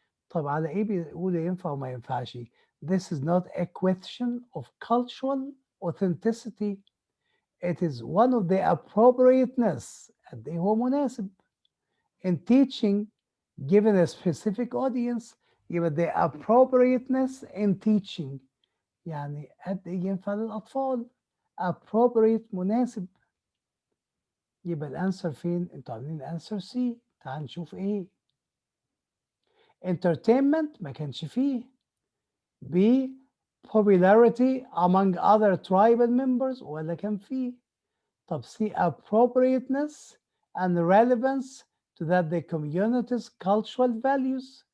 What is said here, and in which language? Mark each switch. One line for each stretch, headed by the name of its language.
Arabic: طب على ايه بيقولوا ينفع وما ينفعش؟
English: This is not a question of cultural authenticity. It is one of the appropriateness.
Arabic: قد ايه هو مناسب
English: in teaching given a specific audience.
Arabic: يبقى
English: the appropriateness in teaching
Arabic: يعني قد ايه ينفع للأطفال. appropriate مناسب. يبقى الانسر فين؟ انتوا عاملين الانسر سي. تعال نشوف ايه. entertainment ما كانش فيه.
English: B popularity among other tribal members
Arabic: ولا كان فيه. طب
English: C appropriateness and relevance to that the community's cultural values.